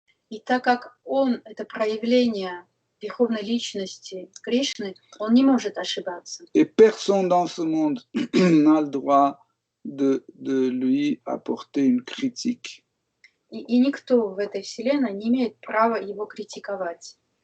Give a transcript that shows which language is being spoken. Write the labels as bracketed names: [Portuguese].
[Russian] И так как он — это проявление верховной личности Кришны, он не может ошибаться. [French] Et personne dans ce monde n'a le droit de lui apporter une critique. [Russian] И никто в этой вселенной не имеет права его критиковать.